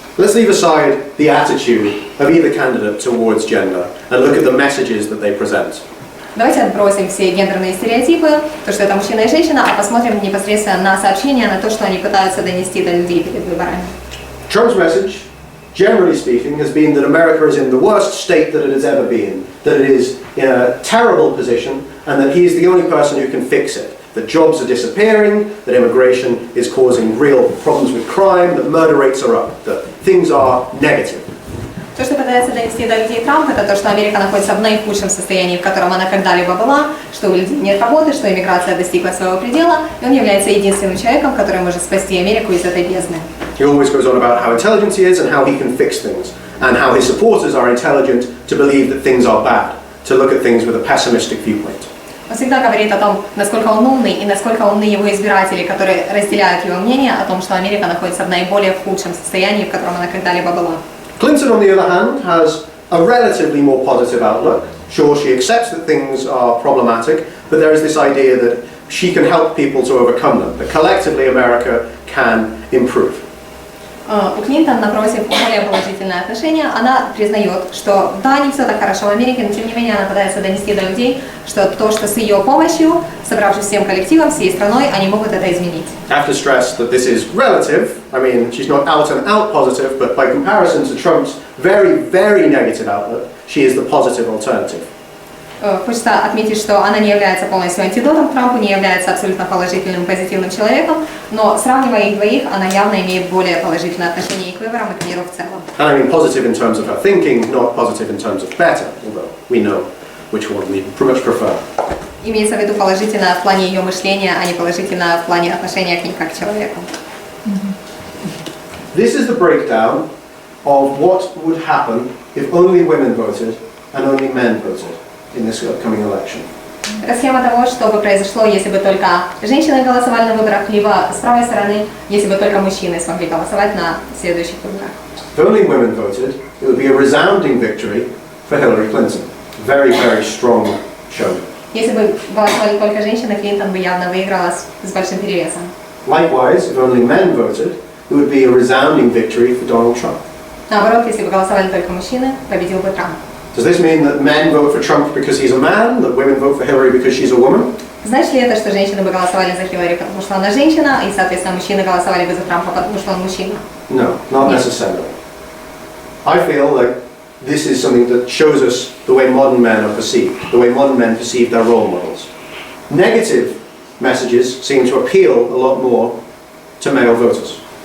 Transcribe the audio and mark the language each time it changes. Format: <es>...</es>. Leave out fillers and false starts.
<en>Let's leave aside the attitude of either candidate towards gender and look at the messages that they present.</en> <ru>Давайте отбросим все гендерные стереотипы, то, что это мужчина и женщина, а посмотрим непосредственно на сообщения, на то, что они пытаются донести до людей перед выборами.</ru> <en>Trump's message, generally speaking, has been that America is in the worst state that it has ever been, that it is in a terrible position, and that he is the only person who can fix it. That jobs are disappearing, that immigration is causing real problems with crime, that murder rates are up, that things are negative.</en> <ru>То, что пытается донести до людей Трамп, это то, что Америка находится в наихудшем состоянии, в котором она когда-либо была, что у людей нет работы, что иммиграция достигла своего предела, и он является единственным человеком, который может спасти Америку из этой бездны.</ru> <en>He always goes on about how intelligent he is and how he can fix things, and how his supporters are intelligent to believe that things are bad, to look at things with a pessimistic viewpoint.</en> <ru>Он всегда говорит о том, насколько он умный и насколько умны его избиратели, которые разделяют его мнение о том, что Америка находится в наиболее худшем состоянии, в котором она когда-либо была.</ru> <en>Clinton, on the other hand, has a relatively more positive outlook. Sure, she accepts that things are problematic, but there is this idea that she can help people to overcome them, that collectively America can improve.</en> <ru>У Клинтон, напротив, более положительное отношение. Она признает, что да, не все так хорошо в Америке, но тем не менее она пытается донести до людей, что то, что с ее помощью, собравшись всем коллективом, всей страной, они могут это изменить.</ru> <en>I have to stress that this is relative. I mean, she's not out and out positive, but by comparison to Trump's very, very negative outlook, she is the positive alternative.</en> <ru>Хочется отметить, что она не является полностью антидотом к Трампу, не является абсолютно положительным, позитивным человеком, но сравнивая их двоих, она явно имеет более положительное отношение и к выборам, и к миру в целом.</ru> <en>And I mean positive in terms of her thinking, not positive in terms of better, although we know which one we much prefer.</en> <ru>Имеется в виду положительное в плане ее мышления, а не положительное в плане отношения к ней как к человеку.</ru> <en>This is the breakdown of what would happen if only women voted and only men voted in this upcoming election.</en> <ru>Это схема того, что бы произошло, если бы только женщины голосовали на выборах, либо с правой стороны, если бы только мужчины смогли голосовать на следующих выборах.</ru> <en>If only women voted, it would be a resounding victory for Hillary Clinton. Very, very strong showing.</en> <ru>Если бы голосовали только женщины, Клинтон бы явно выиграла с большим перевесом.</ru> <en>Likewise, if only men voted, it would be a resounding victory for Donald Trump.</en> <ru>Наоборот, если бы голосовали только мужчины, победил бы Трамп.</ru> <en>Does this mean that men vote for Trump because he's a man, that women vote for Hillary because she's a woman?</en> <ru>Значит ли это, что женщины бы голосовали за Хиллари, потому что она женщина, и, соответственно, мужчины голосовали бы за Трампа, потому что он мужчина?</ru> <en>No, not necessarily. I feel like this is something that shows us the way modern men are perceived, the way modern men perceive their role models. Negative messages seem to appeal a lot more to male voters.</en>